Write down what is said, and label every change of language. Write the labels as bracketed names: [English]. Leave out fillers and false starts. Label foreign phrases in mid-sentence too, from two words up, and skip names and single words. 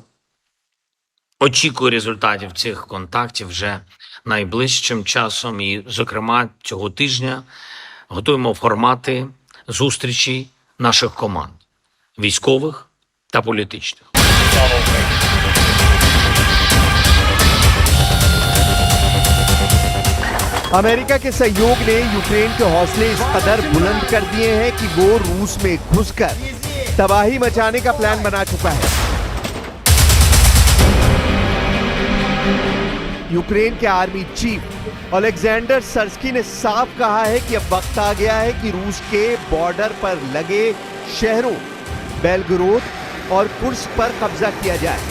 [Ukrainian] Очікую результатів цих контактів вже найближчим часом і, зокрема, цього тижня готуємо формати зустрічей наших команд – військових та політичних. Слава Україні! [Hindi] अमेरिका के सहयोग ने यूक्रेन के हौसले इस कदर बुलंद कर दिए हैं कि वो रूस में घुसकर तबाही मचाने का प्लान बना चुका है। यूक्रेन के [English] army chief [Hindi] अलेक्जेंडर सर्स्की ने साफ कहा है कि अब वक्त आ गया है कि रूस के बॉर्डर पर लगे शहरों बेलगोरोद और कुर्स्क पर कब्जा किया जाए।